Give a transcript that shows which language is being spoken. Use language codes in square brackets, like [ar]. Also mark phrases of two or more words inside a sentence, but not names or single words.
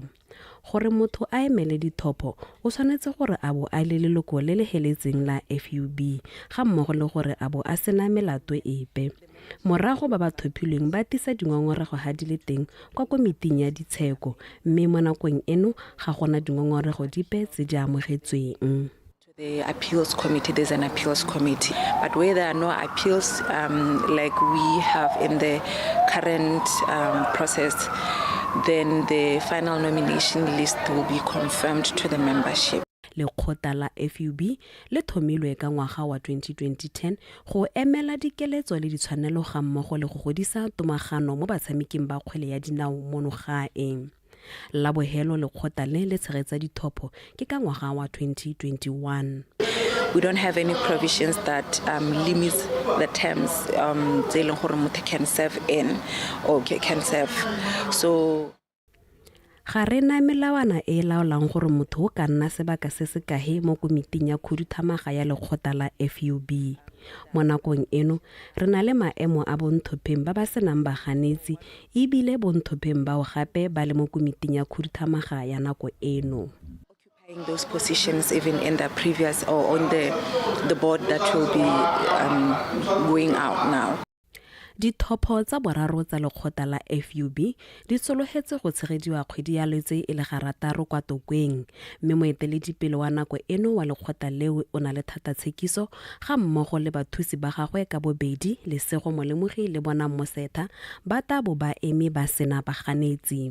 [tn] Gore motho a emele dithopho o tshwanetse gore a bo a le leloko le le heletseng la FUB ga mmogo le gore a bo a sena melato epe. Morago ba thopilweng ba tisa dingongorego ha di le teng kwa komiting ya ditsheko mme mo nakong eno ga gona dingongorego dipe tse di amogetsweng. [en] The appeals committee, there's an appeals committee. But where there are no appeals, like we have in the current process, then the final nomination list will be confirmed to the membership. [tn] Lekgotla la FUB le thomilwe ka ngwaga wa 2010 go emela dikeletso le ditshwanelo ga mmogo le go godisa tomagano mo batshameking ba kgwele ya dinao mono gae. La bohelo lekgotla le tshegetsa dithopho ke ka ngwaga wa 2021. [en] We don't have any provisions that limits the terms [tn] tse leng gore motho [en] can serve in or can serve. [tn] So ga rena melawana e laolang gore motho o ka nna sebaka se se kae mo komiting ya khuduthamaga ya lekgotla la FUB. Mo nakong eno re na le maemo a bonthopheng ba ba senang baganetsi ebile bonthopheng bao gape ba le mo komiting ya khuduthamaga ya nako eno. [en] Those positions even in the previous or on the board that will be going out now. [tn] Dithopho tsa boraro tsa lekgotla la FUB di tsologetse go tshegediwa kgwedi ya Lwetse e le garataro kwa Tokweng, mme moeteledipele wa nako eno wa lekgotla leo o na le thatatshekiso ga mmogo le bathusi ba gagwe ka bobedi Lesego Molemogi le Bona Moseta ba tabo ba eme ba sena ba ganetsi.